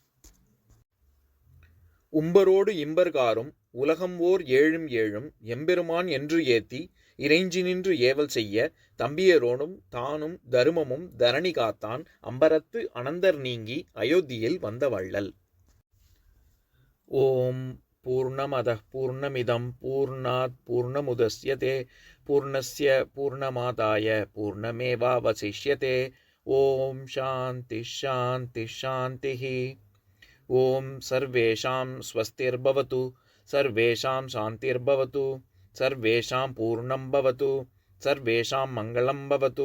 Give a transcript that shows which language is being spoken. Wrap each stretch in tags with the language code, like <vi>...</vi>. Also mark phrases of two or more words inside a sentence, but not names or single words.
<ta>உம்பரோடு இம்பர்காரும் உலகம் ஓர் ஏழும் ஏழும் எம்பெருமான் என்று ஏத்தி இறைஞ்சி நின்று ஏவல் செய்ய தம்பியரோடும் தானும் தருமமும் தரணி காத்தான் அம்பரத்து அனந்தர் நீங்கி அயோத்தியில் வந்த வள்ளல்.</ta> <sa>ஓம் पूर्णमदः पूर्णमिदं पूर्णात् पूर्णमुदच्यते पूर्णस्य पूर्णमादाय पूर्णमेवावशिष्यते। ॐ शान्ति शान्ति शान्तिः। ॐ सर्वेषां स्वस्तिर्भवतु, सर्वेषां शान्तिर्भवतु, सर्वेषां पूर्णं भवतु, सर्वेषां मङ्गलं भवतु।</sa>